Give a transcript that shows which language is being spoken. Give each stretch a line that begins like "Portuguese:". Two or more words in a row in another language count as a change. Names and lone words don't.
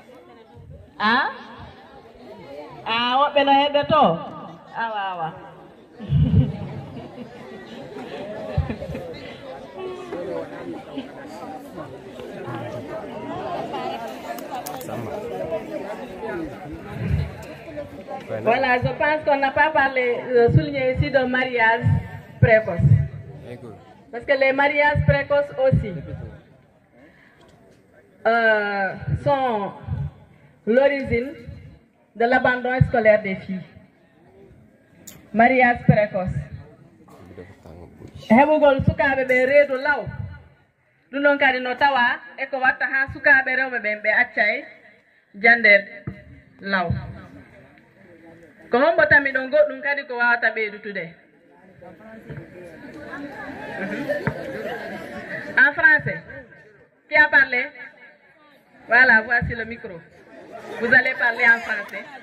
Fula: woɓɓe no heddoto awa
French: Voilà, je pense qu'on n'a pas souligné ici de mariage précoce. Parce que les mariages précoces aussi sont l'origine de l'abandon scolaire des filles. Mariage précoce.
Fula: Hebugol sukaɓe ɓe reedu law. Ɗum ɗon kadi no tawa e ko watta ha sukaɓe rewɓe ɓen ɓe accay jandede law. Ko hombo tami ɗon goɗɗum kadi ko wawata ɓeydutude.
French: En français. Qui a parlé? Voilà, voici le micro. Vous allez parler en français.